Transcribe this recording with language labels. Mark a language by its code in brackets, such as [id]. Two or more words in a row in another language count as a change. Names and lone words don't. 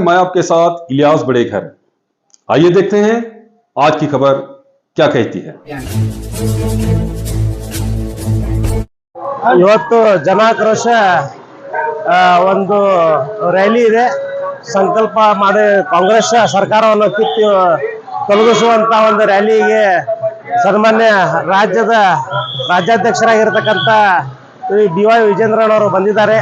[hi] मैं आपके साथ इलियास बड़ेखर। आइए देखते हैं आज की खबर क्या कहती है। [kn] ಇವತ್ತು ಜನಾಕ್ರೋಶ ಒಂದು ರ್ಯಾಲಿ ಇದೆ. ಸಂಕಲ್ಪ ಮಾಡಿ ಕಾಂಗ್ರೆಸ್ ಸರ್ಕಾರವನ್ನು ಕಿತ್ತು ತೊಲಗಿಸುವಂತ ಒಂದು ರ್ಯಾಲಿಗೆ ಸನ್ಮಾನ್ಯ ರಾಜ್ಯದ ರಾಜ್ಯಾಧ್ಯಕ್ಷರಾಗಿರ್ತಕ್ಕಂಥ BY ವಿಜೇಂದ್ರನವರು ಬಂದಿದ್ದಾರೆ.